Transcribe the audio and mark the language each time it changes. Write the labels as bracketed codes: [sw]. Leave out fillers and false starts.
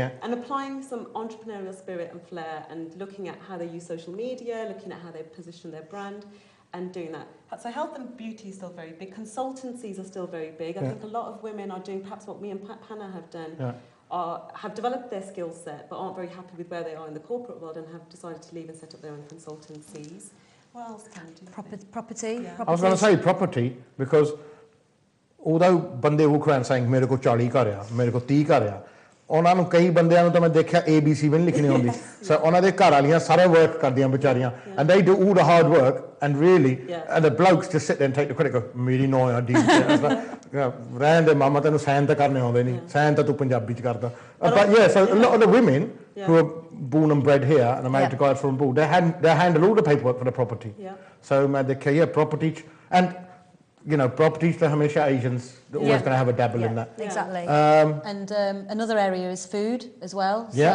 [en] and applying some entrepreneurial spirit and flair, and looking at how they use social media, looking at how they position their brand, and doing that. So health and beauty is still very big. Consultancies are still very big. I think a lot of women are doing perhaps what me and Panna have done. Have developed their skill set, but aren't very happy with where they are in the corporate world, and have decided to leave and set up their own consultancies. What else can we do? Property. I was going to say property, because although bande who are saying [pa] mere ko 40 ਘਰ ਆ ਮੇਰੇ ਕੋ 30 ਘਰ ਆ, ਉਹਨਾਂ ਨੂੰ ਕਈ ਬੰਦਿਆਂ ਨੂੰ ਤਾਂ ਮੈਂ ਦੇਖਿਆ ABC ਵੀ ਨਹੀਂ ਲਿਖਣੀ ਆਉਂਦੀ, ਸੋ ਉਹਨਾਂ ਦੇ ਘਰ ਵਾਲੀਆਂ ਸਾਰਾ ਵਰਕ ਕਰਦੀਆਂ ਵਿਚਾਰੀਆਂ, [en] and they do all the hard work, and really and the blokes just sit there and take the credit, go [pa] ਮੇਰੀ ਨੌਂ ਆ ਡੀ ਰਹਿਣ ਦੇ ਮਾਮਾ ਤੈਨੂੰ ਸਾਈਨ ਤਾਂ ਕਰਨੇ ਆਉਂਦੇ ਨਹੀਂ, ਸਾਈਨ ਤਾਂ ਤੂੰ ਪੰਜਾਬੀ ਚ ਕਰਦਾ. [en] But yeah, so a lot of the women who are born and bred here and are married to guys from abroad, they handle all the paperwork for the property. So property, and you know, properties for Hamisha Asians, they're always going to have a dabble in that. Exactly. And another area is food as well.